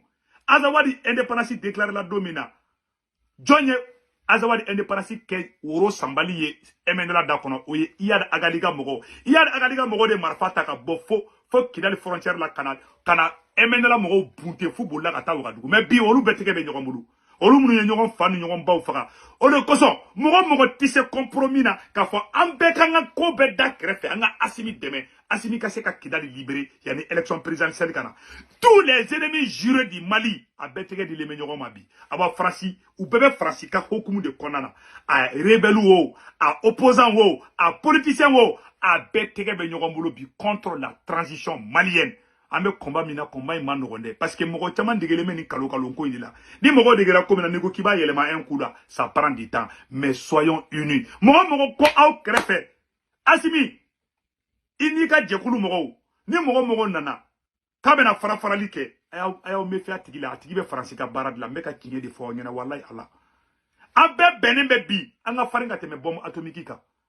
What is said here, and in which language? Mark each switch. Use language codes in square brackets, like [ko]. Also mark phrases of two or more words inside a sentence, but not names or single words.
[bm] Azawadi [fr] indépendance déclaré [bm] la don min na jɔn ye Azawadi indépendance kɛ woro sanbali ye MNLA da kɔnɔ o ye Iyad Agaliga mɔgɔw de marifa ta ka bɔ fo Kidali frontière la kana MNLA mɔgɔw bunte fu bolila ka taa Ouagadougou mais bi olu bɛɛ tɛgɛ bɛ ɲɔgɔn bolo olu minnu ye ɲɔgɔn fa ni ɲɔgɔn baw faga o de kosɔn mɔgɔ tɛ se compromis na k'a fɔ an bɛɛ ka an ka ko bɛɛ da kɛrɛfɛ an ka Assimi dɛmɛ Assimi ka se ka Kidali libérer yanni [fr] élection présidentielle [bm] ka na [fr] tous les ennemis jurés du Mali [bm] a bɛɛ tɛgɛ dilen bɛ ɲɔgɔn ma bi a b'a Faransi u bɛɛ bɛ Faransi ka hukumu de kɔnɔna na a rebelles o a opposants o a politiciens o a bɛɛ tɛgɛ bɛ ɲɔgɔn bolo bi [fr] contre la transition malienne [bm] an bɛ combat min na combat in ma nɔgɔn dɛ [fr] parce que [bm] mɔgɔ caman degelen bɛ nin kalo ko in de la ni mɔgɔ degera ko min na n'i ko k'i b'a yɛlɛma [fr] un coup [bm] la [fr] ça prend du temps mais soyons unis [bm] mɔgɔ ko aw kɛrɛfɛ Assimi i n'i ka jɛkulu mɔgɔw ni mɔgɔ nana k'a bɛna farali kɛ a y'aw méfier a tigi la a tigi bɛ Faransi ka baara de la n bɛ ka tiɲɛ de fɔ aw ɲɛna walahi ala an bɛɛ bɛnnen bɛ bi an ka farin ka tɛmɛ [fr] bombe atomique [bm] kan